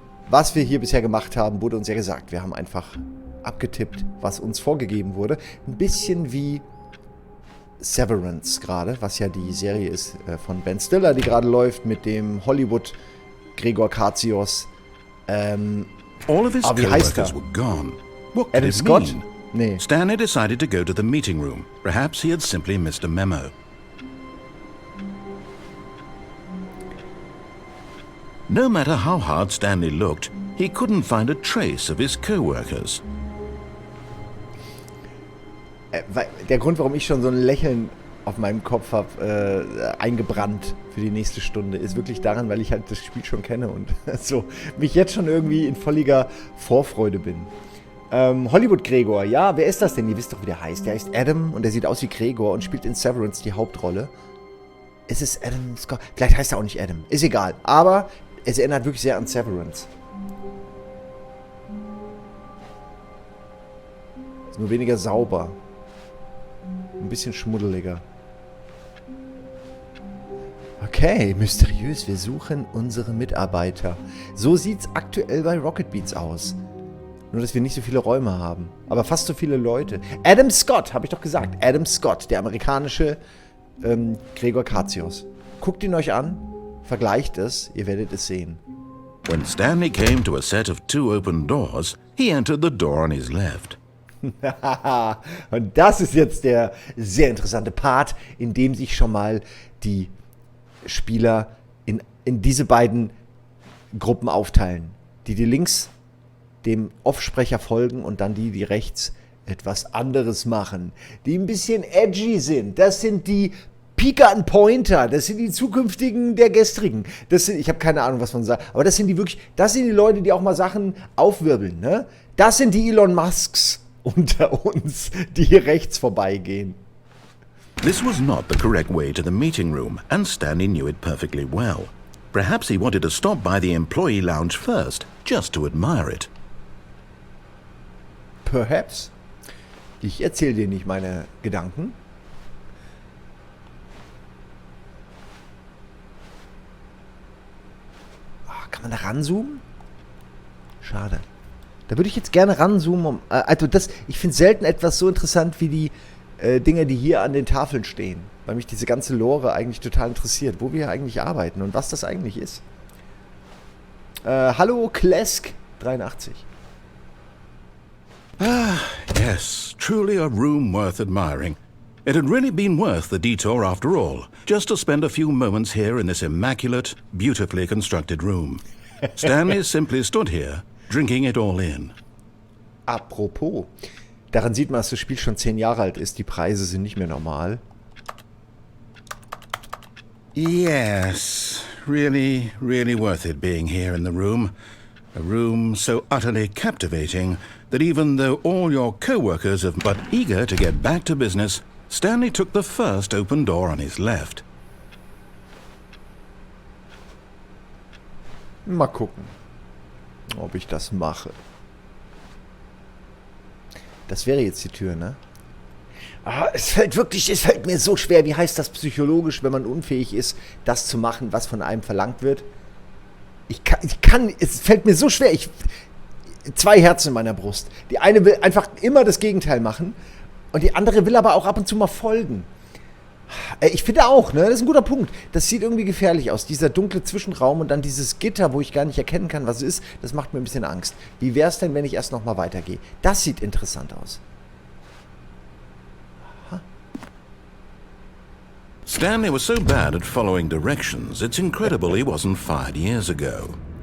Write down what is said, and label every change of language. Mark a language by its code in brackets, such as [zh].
[de] was wir hier bisher gemacht haben, wurde uns ja gesagt. Wir haben einfach abgetippt, was uns vorgegeben wurde. Ein bisschen wie Severance gerade, was ja die Serie ist von Ben Stiller, die gerade läuft mit dem Hollywood Gregor Katsios. [en] All of his co-workers were gone. What could Adam it Scott? mean? [de] Nee. [en] Stanley decided to go to the meeting room. Perhaps he had simply missed a memo. No matter how hard Stanley looked, he couldn't find a trace of his co-workers. [de] Der Grund, warum ich schon so ein Lächeln auf meinem Kopf habe, eingebrannt für die nächste Stunde, ist wirklich daran, weil ich halt das Spiel schon kenne und so mich jetzt schon irgendwie in völliger Vorfreude bin. Hollywood Gregor, ja, wer ist das denn? Ihr wisst doch, wie der heißt. Der heißt Adam und der sieht aus wie Gregor und spielt in Severance die Hauptrolle. Ist es Adam Scott? Vielleicht heißt er auch nicht Adam. Ist egal. Aber es erinnert wirklich sehr an Severance. Ist nur weniger sauber. Ein bisschen schmuddeliger. Okay, mysteriös. Wir suchen unsere Mitarbeiter. So sieht's aktuell bei Rocket Beats aus. Nur, dass wir nicht so viele Räume haben. Aber fast so viele Leute. Adam Scott, habe ich doch gesagt. Adam Scott, der amerikanische Gregor Katsios. Guckt ihn euch an, vergleicht es, ihr werdet es sehen. [en] When Stanley came to a set of 2 open doors, he entered the door on his left. [de] Und das ist jetzt der sehr interessante Part, in dem sich schon mal die Spieler in diese beiden Gruppen aufteilen. Die links dem Offsprecher folgen und dann die rechts etwas anderes machen. Die ein bisschen edgy sind. Das sind die Pika and Pointer. Das sind die zukünftigen der gestrigen. Ich habe keine Ahnung, was man sagt. Aber das sind die Leute, die auch mal Sachen aufwirbeln. Ne? Das sind die Elon Musks unter uns, die hier rechts vorbeigehen. [en] This was not the correct way to the meeting room, and Stanley knew it perfectly well. Perhaps he wanted to stop by the employee lounge first, just to admire it. Perhaps. [de] Ich erzähle dir nicht meine Gedanken. Kann man da ranzoomen? Schade. Da würde ich jetzt gerne ranzoomen. Ich finde selten etwas so interessant wie die Dinger, die hier an den Tafeln stehen. Weil mich diese ganze Lore eigentlich total interessiert, wo wir eigentlich arbeiten und was das eigentlich ist. Hallo Klesk 83. [en] Yes, truly a room worth admiring. It had really been worth the detour after all, just to spend a few moments here in this immaculate, beautifully constructed room. Stanley simply stood here, drinking it all in. [de] Apropos, daran sieht man, dass das Spiel schon 10 Jahre alt ist. Die Preise sind nicht mehr normal. [en] Yes, really, really worth it being here in the room. A room so utterly captivating that even though all your co-workers are but eager to get back to business, Stanley took the first open door on his left. [de] Mal gucken, ob ich das mache. Das wäre jetzt die Tür, ne? Es fällt mir so schwer. Wie heißt das psychologisch, wenn man unfähig ist, das zu machen, was von einem verlangt wird? Es fällt mir so schwer. 2 Herzen in meiner Brust. Die eine will einfach immer das Gegenteil machen und die andere will aber auch ab und zu mal folgen. Ich finde auch, ne, das ist ein guter Punkt. Das sieht irgendwie gefährlich aus. Dieser dunkle Zwischenraum und dann dieses Gitter, wo ich gar nicht erkennen kann, was es ist, das macht mir ein bisschen Angst. Wie wäre es denn, wenn ich erst nochmal weitergehe? Das sieht interessant aus. Aha. [en] Stanley was so bad at following directions, it's incredible he wasn't fired years ago.